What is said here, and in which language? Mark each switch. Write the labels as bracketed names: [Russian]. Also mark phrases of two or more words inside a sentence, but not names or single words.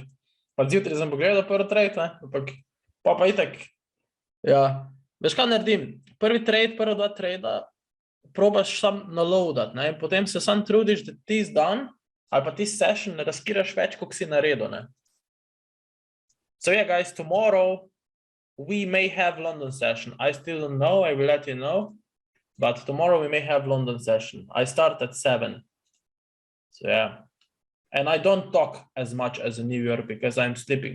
[Slovenian] Pa zjutraj sem pogledal prvi trade, ne, ampak pa itak. Ja, veš kaj naredim? Prvi trade, prva dva trada, probaš sam naloadat, ne, potem se sam trudiš, da tisti dan, ali pa tisti session ne riskiraš več, koliko si naredil, ne. [English] So yeah, guys, tomorrow we may have London session. I still don't know, I will let you know. But tomorrow we may have London session. I start at 7. So yeah. And I don't talk as much as in New York because I'm sleeping.